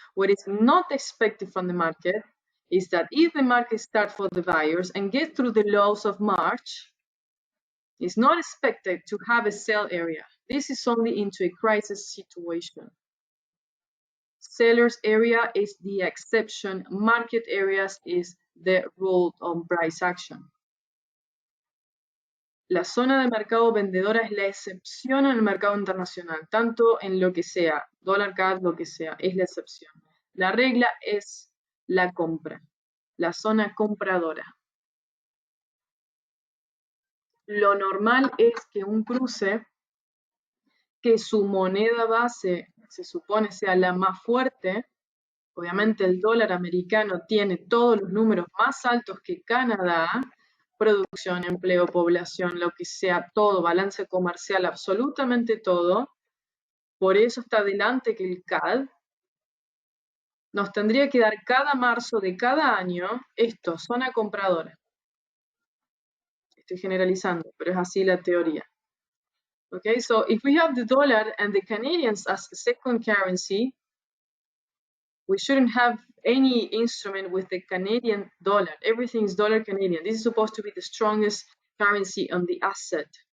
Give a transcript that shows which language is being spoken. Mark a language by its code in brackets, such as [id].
[en] What is not expected from the market is that if the market starts for the buyers and get through the lows of March, it's not expected to have a sell area. This is only into a crisis situation. Sellers area is the exception. Market areas is the rule on price action. [es] La zona de mercado vendedora es la excepción en el mercado internacional, tanto en lo que sea, dólar CAD, lo que sea, es la excepción. La regla es la compra, la zona compradora. Lo normal es que un cruce, que su moneda base se supone sea la más fuerte, Obviamente el dólar americano tiene todos los números más altos que Canadá, producción, empleo, población, lo que sea, todo, balance comercial, absolutamente todo. Por eso está adelante que el CAD. Nos tendría que dar cada marzo de cada año esto, zona compradora. Estoy generalizando, pero es así la teoría. [en] Okay, so if we have the dollar and the Canadians as a second currency, we shouldn't have any instrument with the Canadian dollar. Everything is dollar Canadian. This is supposed to be the strongest currency on the asset.